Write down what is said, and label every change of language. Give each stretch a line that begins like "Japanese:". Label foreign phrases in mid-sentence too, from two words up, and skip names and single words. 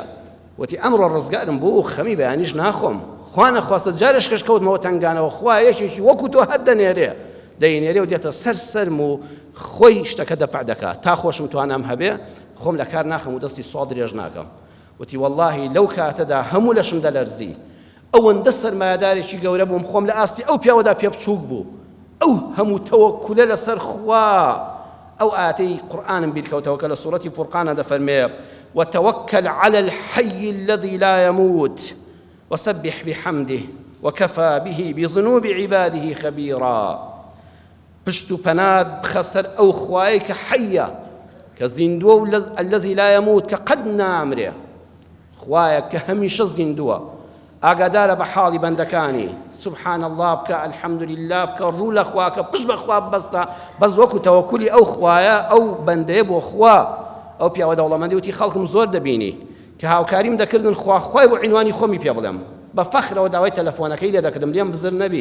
Central Kurdish: وتی ئەمڕۆ ڕزگارم بۆ و خەمی بەیانیش ناخۆم، خوا نەخواستە جارش کەش کەوتمەوە تنگانەوە، خوا یەکێکی وەکو تۆ هەر دەنێرێ دەینێرێ و دێتە سەرم و خۆی شتەکە دەفع دەکات تا خۆشم توانام هەبێ خۆم لە کار ناخەم و دەستی سوڵ درێژ ناکەم. وتی وەڵڵاهی لەو کاتەدا هەموو لەشم دەلەرزی، ئەوەندە سەرمایەدارێکی گەورە بووم، خۆم لە ئاستی ئەو پیاوەدا پێ بچووک بوو، ئەو هەموو تەوەکولە لەسەر خوا. ئەو ئاتەی قورئانم بیرکەوتەوە کە لە سوورەتی فورقانە دەفەرمێ
Arabic: وتوكل على الحي الذي لا يموت وسبح بحمده وكفى به بذنوب عباده خبيرا.
Central Kurdish: پشت و پەنات بخەسەر ئەو خوای کە حەیە، کە زیندووە
Arabic: الذي لا يموت،
Central Kurdish: کە قەت نامرێ، خوایە کە هەمیشە زیندووە، ئاگادارە بە حاڵی بەندەکانی.
Arabic: سبحان الله
Central Kurdish: بکە، الحەمدولله بکە، ڕوو لە خوا کە پشت بە خوا ببەستە، بەس وەکو تەوەکولی ئەو خوایە ئەو بەندەیە بۆ خوا. ئەو پیاوە دەوڵەمەندی وتی خەڵکم زۆر دەبینی کە هاوکاریم دەکردن خوای بۆ عینوانی خۆمی پێ بڵێم، بە فەخرەوە داوای تەلەفۆنەکەی لێ دەکردم لێم بزر نەبی.